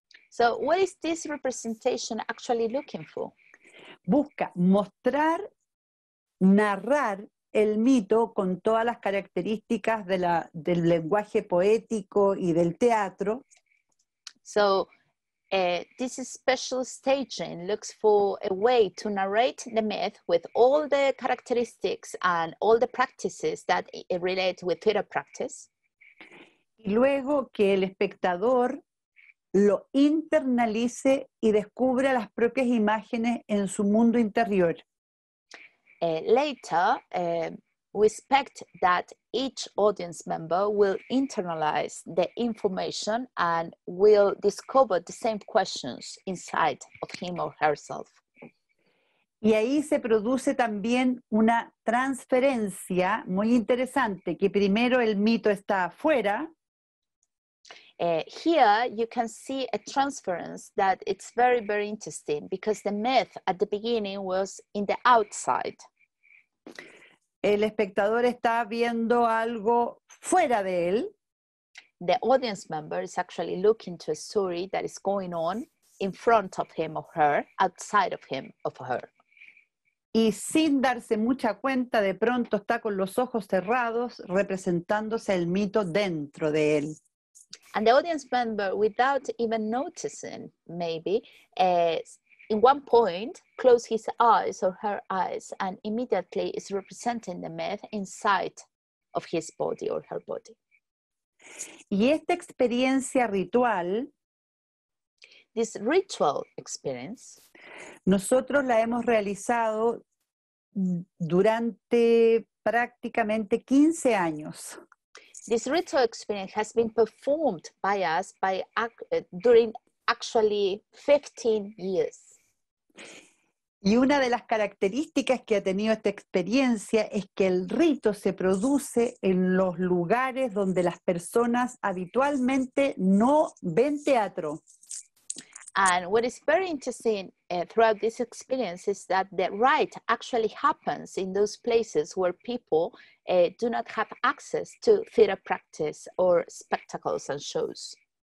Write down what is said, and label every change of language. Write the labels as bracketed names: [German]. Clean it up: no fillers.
[English] So what is this representation actually looking for? [Spanish] Busca mostrar, narrar el mito con todas las características del lenguaje poético y del teatro. [English] So this special staging looks for a way to narrate the myth with all the characteristics and all the practices that relate with theater practice. [Spanish] y luego que el espectador lo internalice y descubra las propias imágenes en su mundo interior. [English] Later, we expect that each audience member will internalize the information and will discover the same questions inside of him or herself. [Spanish] Y ahí se produce también una transferencia muy interesante, que primero el mito está afuera, [English] Here you can see a transference that it's very, very interesting because the myth at the beginning was in the outside. [Spanish] el espectador está viendo algo fuera de él, [English] The audience member is actually looking to a story that is going on in front of him or her, outside of him or her. [Spanish] y sin darse mucha cuenta, de pronto está con los ojos cerrados, representándose el mito dentro de él. [English] And the audience member, without even noticing, maybe, in one point, close his eyes or her eyes and immediately is representing the myth inside of his body or her body. [Spanish] Y esta experiencia ritual, [English] This ritual experience, [Spanish] nosotros la hemos realizado durante prácticamente 15 años. [English] this ritual experience has been performed by us during actually 15 years. [Spanish] Y una de las características que ha tenido esta experiencia es que el rito se produce en los lugares donde las personas habitualmente no ven teatro. [English] And what is very interesting throughout this experience is that the rite actually happens in those places where people do not have access to theater practice or spectacles and shows.